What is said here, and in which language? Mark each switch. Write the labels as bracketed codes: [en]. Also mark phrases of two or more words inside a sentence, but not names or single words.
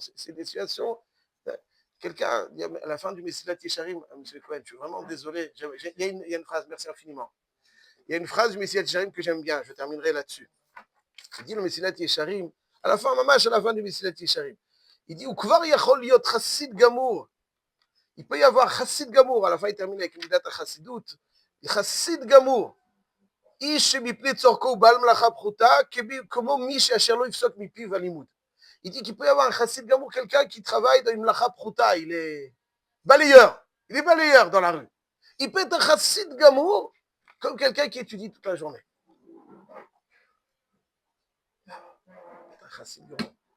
[fr] C'est des situations. Quelqu'un, à la fin du Messilat Yesharim, M. Cohen, je suis vraiment désolé. Il y a une phrase, merci infiniment. Il y a une phrase du Messilat Yesharim que j'aime bien, je terminerai là-dessus. Il dit le Messilat Yesharim, à la fin, mamash, à la fin du Messilat Yesharim, il dit [he] וכבר יכול להיות חסיד גמור. [fr] Il peut y avoir [he] חסיד גמור. [fr] À la fin, il termine avec une date à chassidout. [he] חסיד גמור. איש שמפני צורכו הוא בעל מלאכה פחותה, כמו מי שאשר לא יפסוק מפיו הלימוד. [fr] Il dit qu'il peut y avoir un [he] חסיד גמור, [fr] quelqu'un qui travaille dans une [he] מלאכה פחותה, [fr] il est balayeur dans la rue. Il peut être un [he] חסיד גמור [fr] comme quelqu'un qui étudie toute la journée. [he] Un חסיד גמור.